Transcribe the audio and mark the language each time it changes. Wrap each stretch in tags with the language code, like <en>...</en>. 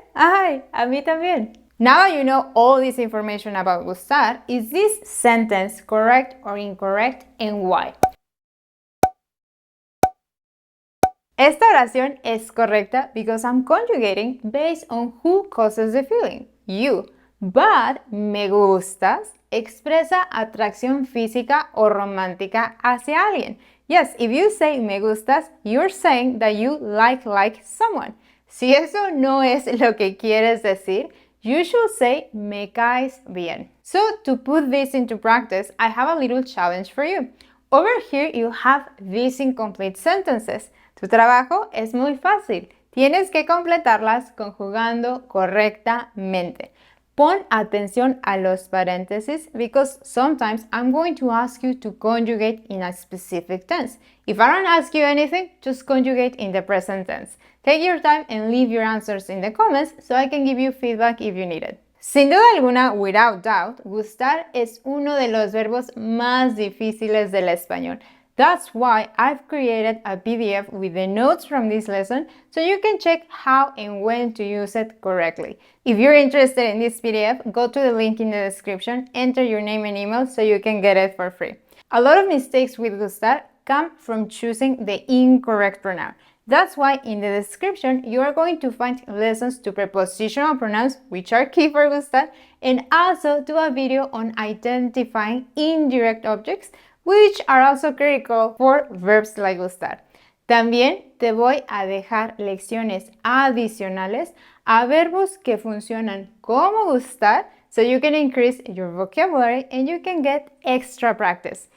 <es>Ay, a mí también.</es> <en>Now that you know all this information about gustar, is this sentence correct or incorrect and why?</en> <es>Esta oración es correcta</es> <en>because I'm conjugating based on who causes the feeling, you.</en> <es>But me gustas expresa atracción física o romántica hacia alguien.</es> <en>Yes, if you say me gustas, you're saying that you like someone.</en> <es>Si eso no es lo que quieres decir,</es> <en>you should say</en> <es>me caes bien.</es> <en>So to put this into practice, I have a little challenge for you. Over here you have these incomplete sentences.</en> <es>Tu trabajo es muy fácil. Tienes que completarlas conjugando correctamente. Pon atención a los paréntesis</es> <en>because sometimes I'm going to ask you to conjugate in a specific tense. If I don't ask you anything, just conjugate in the present tense. Take your time and leave your answers in the comments so I can give you feedback if you need it.</en> <es>Sin duda alguna,</es> <en>without doubt,</en> <es>gustar es uno de los verbos más difíciles del español.</es> <en>That's why I've created a PDF with the notes from this lesson so you can check how and when to use it correctly. If you're interested in this PDF, go to the link in the description, enter your name and email so you can get it for free. A lot of mistakes with gustar come from choosing the incorrect pronoun. That's why in the description you are going to find lessons to prepositional pronouns, which are key for gustar, and also do a video on identifying indirect objects, which are also critical for verbs like gustar.</en> <es>También te voy a dejar lecciones adicionales a verbos que funcionan como gustar</es> <en>so you can increase your vocabulary and you can get extra practice.</en>